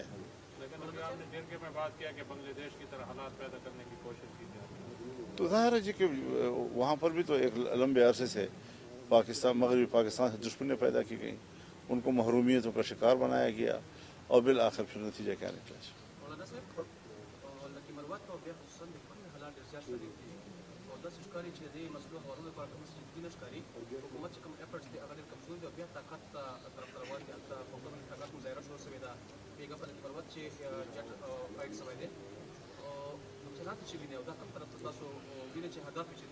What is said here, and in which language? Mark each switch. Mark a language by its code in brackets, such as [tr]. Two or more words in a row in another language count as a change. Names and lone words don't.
[ur] لیکن ابھی آپ نے جرگے میں بات کیا کہ بنگلہ دیش کی طرح حالات پیدا کرنے کی کوشش کی جا رہی ہے، تو ظاہر ہے جی کہ وہاں پر بھی تو ایک لمبے عرصے سے مغربی پاکستان سے دشمنیاں پیدا کی گئیں، ان کو محرومیتوں کا شکار بنایا گیا، اور بالآخر پھر نتیجہ کیا نکلا؟ [ps] مولانا صاحب لکه مروت او بیا خصوصا د خپل حالات ډېر زیات شدید دي او داسې ښکاري چې د دې مسلو هوارولو لپاره کوم سجدي نه ښکاري حکومت چې کوم ایفرټس دي هغه ډېر کمزوري دي او بیا طاقت طرف ته روان دي هلته فوقا باندې طاقت مظاهره شروع شوې ده بېګا په لکه مروت چې جټ فایټ شوی دی او نقصانات چې ویني او دا کوم طرف ته تاسو وینئ چې هدف یې چې دی